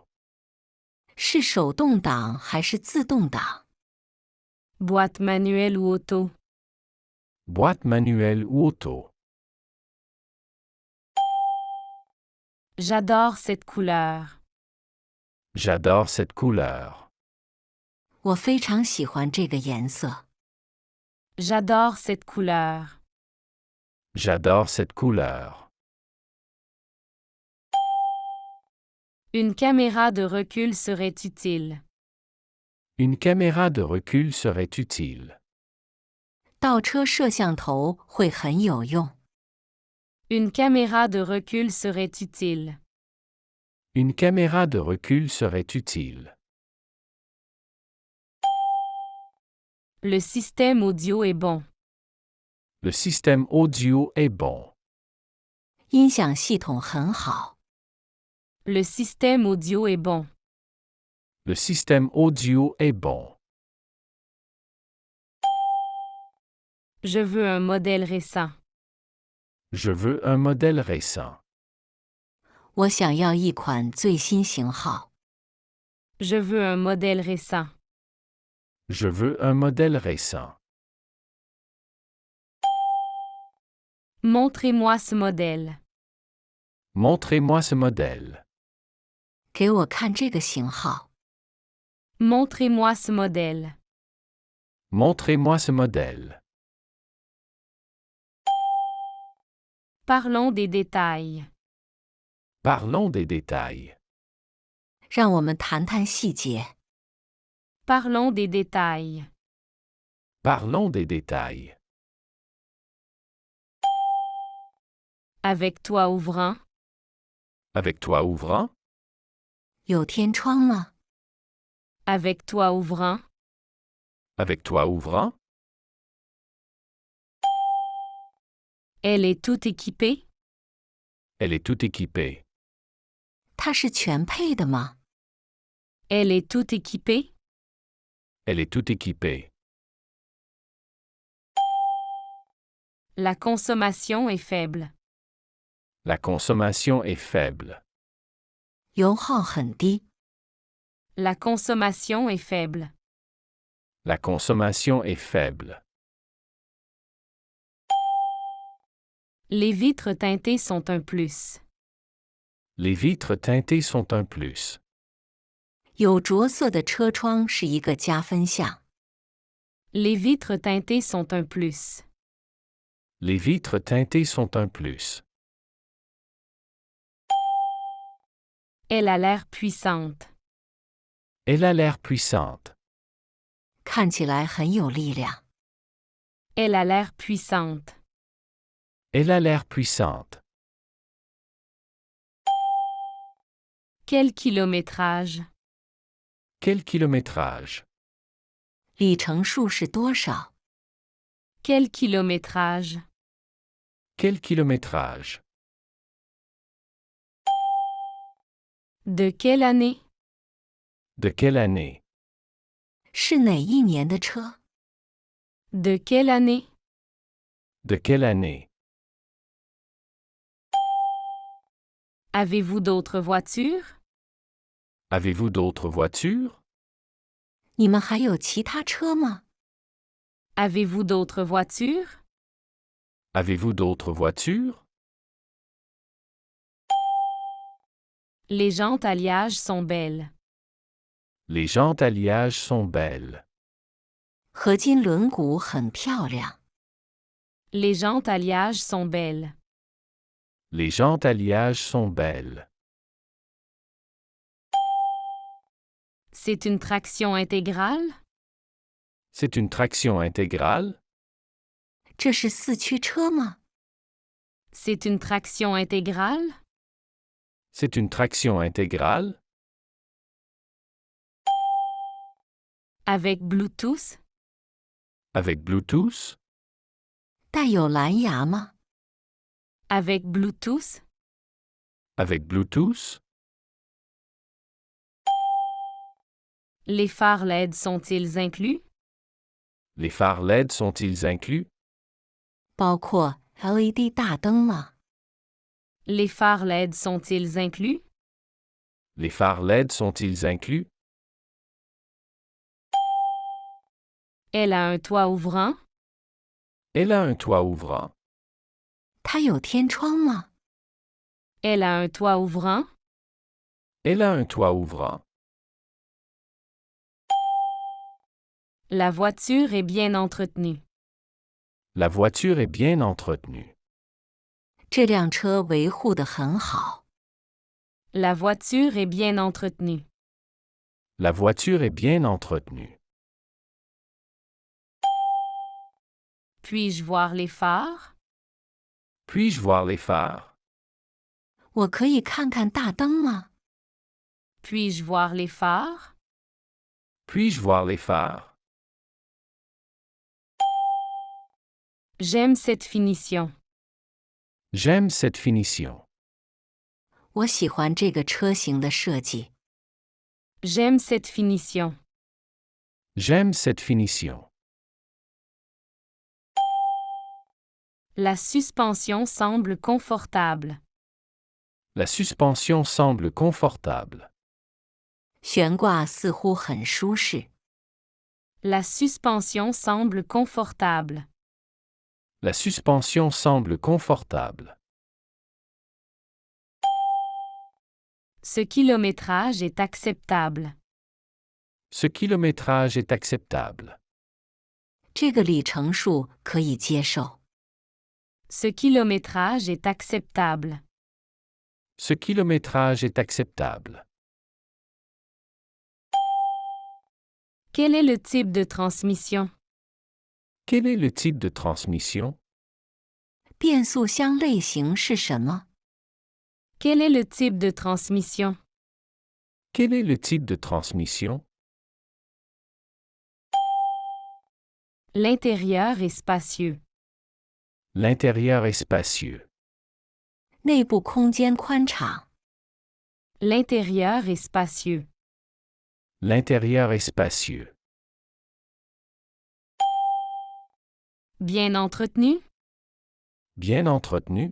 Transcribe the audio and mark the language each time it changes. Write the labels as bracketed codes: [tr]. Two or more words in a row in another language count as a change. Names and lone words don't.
[zh] 是手动挡还是自动挡？ [fr] Boîte manuelle ou auto? Boîte manuelle ou auto? J'adore cette couleur. J'adore cette couleur. [zh] 我非常喜欢这个颜色。 [fr] J'adore cette couleur. J'adore cette couleur. Une caméra de recul serait utile. Une caméra de recul serait utile. [zh] 倒车摄像头会很有用。 [fr] Une caméra de recul serait utile. Une caméra de recul serait utile. Le système audio est bon. Le système audio est bon. [zh] 音响系统很好。 [fr] Le système audio est bon. Le système audio est bon. Je veux un modèle récent. Je veux un modèle récent. [zh] 我想要一款最新型号。 [fr] Je veux un modèle récent. Je veux un modèle récent. Montrez-moi ce modèle. Montrez-moi ce modèle. [zh] 给我看这个型号。 [fr] Montrez-moi ce modèle. Montrez-moi ce modèle. Parlons des détails. Parlons des détails. [zh] 让我们谈谈细节。 [fr] Parlons des détails. Parlons des détails. Avec toi ouvrant. Avec toi ouvrant. [zh] 有天窗吗？ [fr] Avec toi ouvrant. Avec toi ouvrant. Elle est toute équipée. Elle est toute équipée. [zh] 它是全配的吗？ [fr] Elle est toute équipée. Elle est toute équipée. La consommation est faible. La consommation est faible. [zh] 油耗很低。 [fr] La consommation est faible. La consommation est faible. Les vitres teintées sont un plus. Les vitres teintées sont un plus. [zh] 有着色的车窗是一个加分项。 [fr] Les vitres teintées sont un plus. Les vitres teintées sont un plus. Elle a l'air puissante. Elle a l'air puissante. [zh] 看起来很有力量。 [fr] Elle a l'air puissante. Elle a l'air puissante. Quel kilométrage? Quel kilométrage? [zh] 里程数是多少？ [fr] Quel kilométrage? Quel kilométrage? De quelle année? De quelle année? [zh] 是哪一年的车？ [fr] De quelle année? De quelle année? Avez-vous d'autres voitures? Avez-vous d'autres voitures? [zh] 你们还有其他车吗？ [fr] Avez-vous d'autres voitures? Avez-vous d'autres voitures? Les jantes alliages sont belles. Les jantes alliages sont belles. [zh] 合金轮毂很漂亮。 [fr] Les jantes alliages sont belles. Les jantes alliages sont belles. C'est une traction intégrale? C'est une traction intégrale? [zh] 这是四驱车吗？ [fr] C'est une traction intégrale? C'est une traction intégrale? Avec Bluetooth? Avec Bluetooth? [zh] 带有蓝牙吗？ [fr] Avec Bluetooth? Avec Bluetooth? Les phares LED sont-ils inclus? Les phares LED sont-ils inclus? [zh] 包括 LED 大灯吗？ [fr] Les phares LED sont-ils inclus? Les phares LED sont-ils inclus? Elle a un toit ouvrant? Elle a un toit ouvrant. [zh] 它有天窗吗？ [fr] Elle a un toit ouvrant? Elle a un toit ouvrant. La voiture est bien entretenue. La voiture est bien entretenue. [zh] 这辆车维护得很好。 [fr] La voiture est bien entretenue. La voiture est bien entretenue. Puis-je voir les phares? Puis-je voir les phares? [zh] 我可以看看大灯吗？ [fr] Puis-je voir les phares? Puis-je voir les phares? J'aime cette finition. J'aime cette finition. [zh] 我喜欢这个车型的设计。 [fr] J'aime cette finition. J'aime cette finition. La suspension semble confortable. La suspension semble confortable. [zh] 悬挂似乎很舒适。 [fr] La suspension semble confortable. La suspension semble confortable. Ce kilométrage est acceptable. Ce kilométrage est acceptable. [zh] 这个里程数可以接受。 [fr] Ce kilométrage est acceptable. Ce kilométrage est acceptable. Quel est le type de transmission? Quel est le type de transmission? [zh] 变速箱类型是什么？ [fr] Quel est le type de transmission? Quel est le type de transmission? L'intérieur est spacieux. L'intérieur est spacieux. [zh] 内部空间宽敞。 [fr] L'intérieur est spacieux. L'intérieur est spacieux. Bien entretenu? Bien entretenu?